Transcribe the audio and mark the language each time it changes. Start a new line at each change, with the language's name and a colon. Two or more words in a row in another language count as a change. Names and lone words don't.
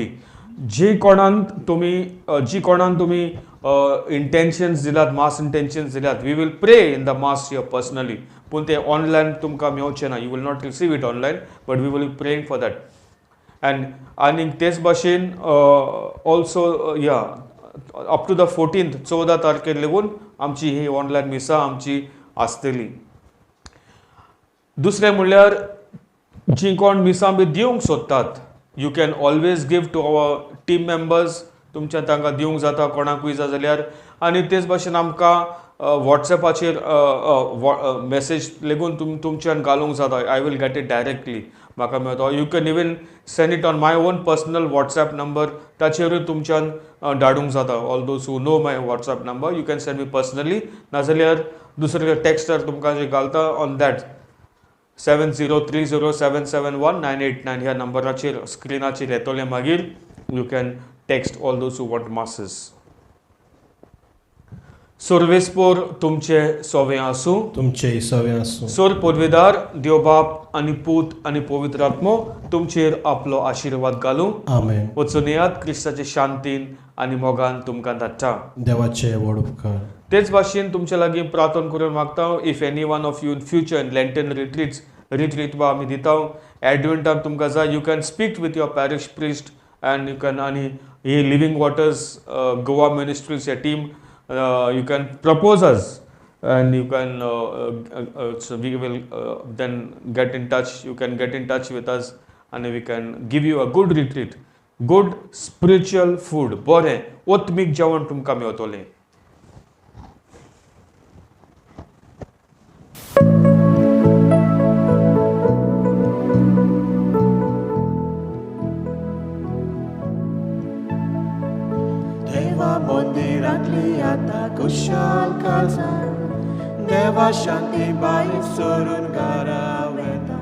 Konkani: जी कोणान तुमी इंटेन्शन्स दिल्यात,
English: mass intentions
Konkani: दिल्यात,
English: we will pray in the mass here personally,
Konkani: पूण ते ऑनलायन तुमकां मेळचें ना.
English: you will not receive it online, but we will be praying for that.
Konkani: आनी तेच भाशेन
English: also up to the
Konkani: 14th 14 तारखेर लेगून आमची ही ऑनलायन मिसां आमची आसतली. दुसरें म्हणल्यार जी कोण मिसां बी दिवंक सोदतात,
English: you can always give to our team members.
Konkani: तुमच्या तांकां दिवंक जाता कोणाकूय जाय जाल्यार. आनी तेच भाशेन आमकां वॉट्सॅपाचेर मेसेज लेगून तुमच्यान घालूंक जाता.
English: I will get it directly,
Konkani: म्हाका मेळटा.
English: you can even send it on my own personal WhatsApp number,
Konkani: ताचेरूय तुमच्यान धाडूंक जाता.
English: all those who know my WhatsApp number, you can send me personally,
Konkani: नाजाल्यार दुसरे टॅक्स्टार तुमकां जे घालता
English: on that 7030771989
Konkani: ह्या नंबराचेर स्क्रिनाचेर येतले.
English: मागीर you can text all those who want masses.
Konkani: सोर्वेस्पोर तुमचे सोवे आसूं. तुमचे सवे आसूं. सोर पदवीदार देवबाप आनी पूत आनी पवित्र आत्मो तुमचेर आपलो आशिर्वाद घालूं. आमेन. वचून येयात क्रिस्ताचे शांतीन आनी मोगान तुमकां धाडटा. देवाचे व्हड उपकार. तेच भाशेन तुमचे लागीं प्रार्थना करून मागता.
English: if any one of you in future in Lenten retreat
Konkani: वा आमी दिता, एडवेंटाक तुमकां जाय,
English: you can speak with your parish priest and you can.
Konkani: आनी ही लिव्हिंग वॉटर्स गोवा मिनिस्ट्रीज टीम,
English: you can propose us and you can so we will then get in touch. You can get in touch with us and we can give you a good retreat, good spiritual food.
Konkani: बरें ओत्मीक जेवण तुमकां मेळटलें. देवा मंदिरांतली आतां कुशल काळजां, देवा शांती भायर सोडून घरा वेता.